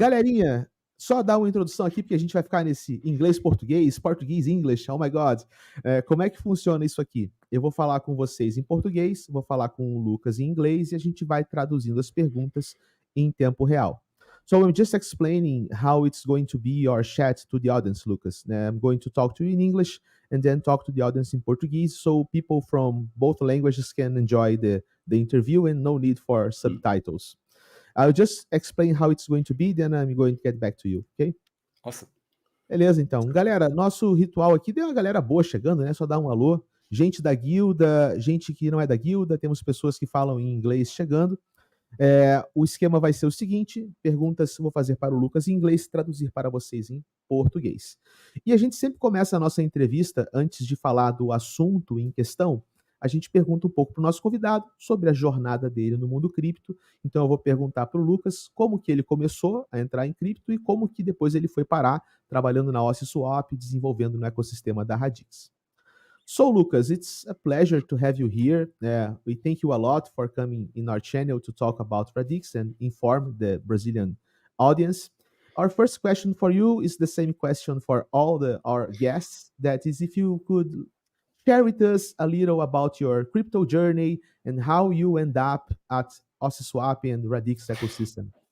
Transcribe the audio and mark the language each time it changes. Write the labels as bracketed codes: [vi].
[pt] Galerinha, só dar uma introdução aqui, porque a gente vai ficar nesse inglês-português, português- [en] English, oh my God. [pt] Como é que funciona isso aqui? Eu vou falar com vocês em português, vou falar com o Lucas em inglês, e a gente vai traduzindo as perguntas em tempo real. [en] So I'm just explaining how it's going to be your chat to the audience, Lucas. I'm going to talk to you in English and then talk to the audience in Portuguese, so people from both languages can enjoy the interview and no need for subtitles. I'll just explain how it's going to be, then I'm going to get back to you, okay? Awesome. [pt] Beleza, então. Galera, nosso ritual aqui, tem uma galera boa chegando, né? Só dar um alô. Gente da Guilda, gente que não é da Guilda, temos pessoas que falam em inglês chegando. O esquema vai ser o seguinte: perguntas vou fazer para o Lucas em inglês, traduzir para vocês em português. E a gente sempre começa a nossa entrevista, antes de falar do assunto em questão, a gente pergunta um pouco para o nosso convidado sobre a jornada dele no mundo cripto. Então eu vou perguntar para o Lucas como que ele começou a entrar em cripto e como que depois ele foi parar trabalhando na Ociswap, desenvolvendo no ecossistema da Radix. [en] So, Lucas, it's a pleasure to have you here. We thank you a lot for coming in our channel to talk about Radix and inform the Brazilian audience. Our first question for you is the same question for all our guests. That is, if you could share with us a little about your crypto journey and how you end up at Ociswap and Radix ecosystem.